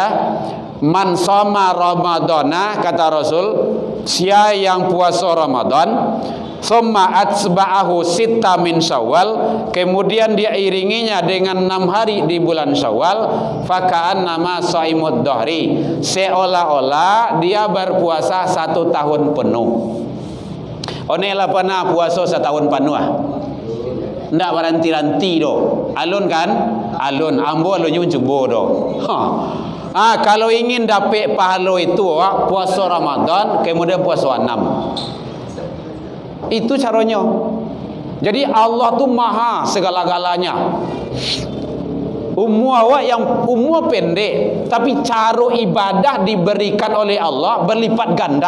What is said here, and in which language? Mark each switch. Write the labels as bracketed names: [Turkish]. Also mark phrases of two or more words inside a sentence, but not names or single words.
[Arabic] من صام رمضان, [Indonesian] kata Rasul, siapa yang puasa Ramadan [Arabic] ثم أتبعه ستا من شوال, [Indonesian] kemudian dia iringinya dengan 6 hari di bulan Syawal, [Arabic] فكأنما صام الدهر, [Indonesian] seolah-olah dia berpuasa 1 tahun penuh. [Minangkabau] Onelah pernah puasa 1 tahun penuh ah. Ndak beranti-ranti do. Alun kan? Alun. Ambo alunnya mencuba do. [Indonesian] Kalau ingin dapat pahala itu puasa Ramadan kemudian puasa 6. Itu caranya. Jadi Allah tu maha segala-galanya. Umur awak yang umur pendek, tapi cara ibadah diberikan oleh Allah berlipat ganda.